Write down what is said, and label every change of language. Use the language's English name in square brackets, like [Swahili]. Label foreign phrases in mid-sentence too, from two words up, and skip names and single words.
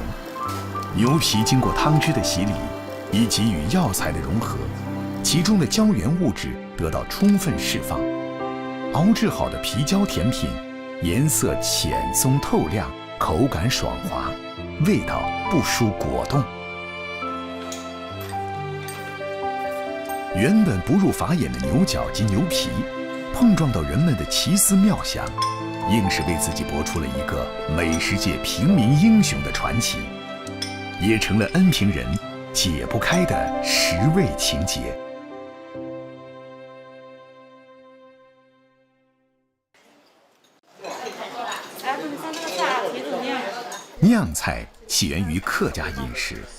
[Chinese] 牛皮經過湯汁的洗禮，以及與藥材的融合，其中的膠原物質得到充分釋放。熬製好的皮膠甜品，顏色淺鬆透亮，口感爽滑，味道不輸果凍。原本不入法眼的牛角及牛皮，碰撞到人們的奇思妙想，硬是為自己搏出了一個美食界平民英雄的傳奇，也成了恩平人解不開的食味情結。酿菜起源于客家饮食，